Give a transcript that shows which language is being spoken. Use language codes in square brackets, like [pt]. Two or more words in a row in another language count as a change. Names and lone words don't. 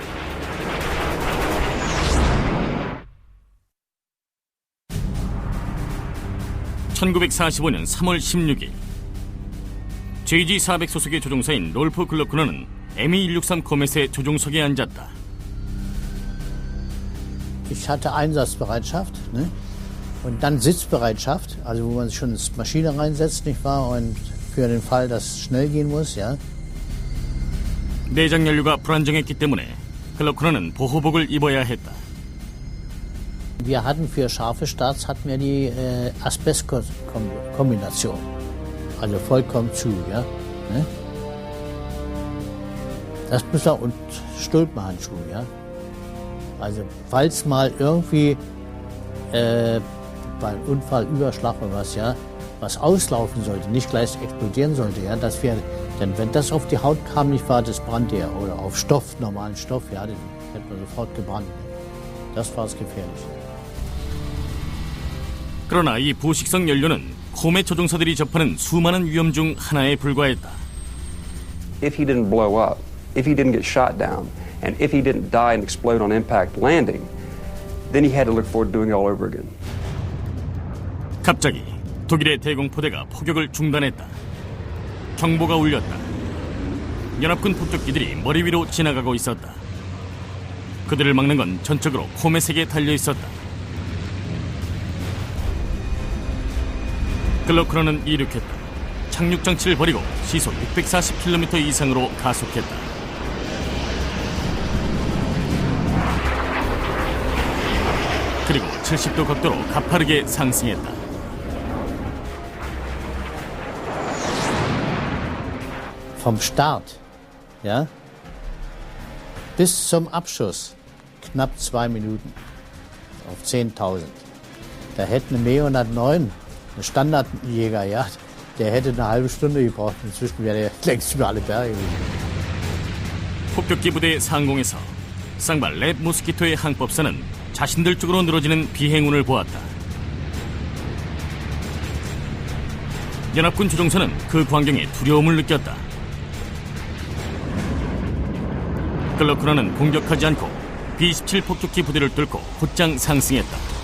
[ko] (1945년 3월 16일) JG400 소속의 조종사인 롤프 글로크너는 ME163 코멧의 조종석에 앉았다. [de] Ich hatte Einsatzbereitschaft, ne? Und dann Sitzbereitschaft, also wo man sich schon ins Maschine reinsetzt, nicht wahr? Und für den Fall, dass es schnell gehen muss, ja. [ko] 내장 연료가 불안정했기 때문에 글로크너는 보호복을 입어야 했다. [de] Wir hatten für scharfe Starts hatten wir die Asbest-Kombination, also vollkommen zu, ja. Ne? Das müssen wir, und Stulpenhandschuhe, ja. Also falls mal irgendwie beim Unfall, Überschlag oder was, ja, was auslaufen sollte, nicht gleich explodieren sollte, ja, dass wir, denn wenn das auf die Haut kam, nicht wahr, das brannte ja, oder auf Stoff, normalen Stoff, ja, den hätte man sofort gebrannt. Das war das Gefährliche. [ko] 그러나 이 부식성 연료는 코멧 조종사들이 접하는 수많은 위험 중 하나에 불과했다. [en] If he didn't blow up, if he didn't get shot down, and if he didn't die and explode on impact landing, then he had to look forward to doing it all over again. [ko] 갑자기 독일의 대공포대가 포격을 중단했다. 경보가 울렸다. 연합군 폭격기들이 머리 위로 지나가고 있었다. 그들을 막는 건 전적으로 코멧에게 달려 있었다. 글로크너는 이륙했다. 착륙 장치를 버리고 시속 640km 이상으로 가속했다. 그리고 70도 각도로 가파르게 상승했다. [de] Vom Start, ja, bis zum Abschuss knapp 2 Minuten auf 10.000. Da hätte eine Me-109, ein Standardjäger, ja, der hätte eine halbe Stunde gebraucht. Inzwischen wäre er längst über alle Berge gegangen. [ko] 폭격기 부대의 상공에서 쌍발 랩 모스키토의 항법사는 자신들 쪽으로 늘어지는 비행운을 보았다. 연합군 조종사는 그 광경에 두려움을 느꼈다. 글로크너는 공격하지 않고 B-17 폭격기 부대를 뚫고 곧장 상승했다.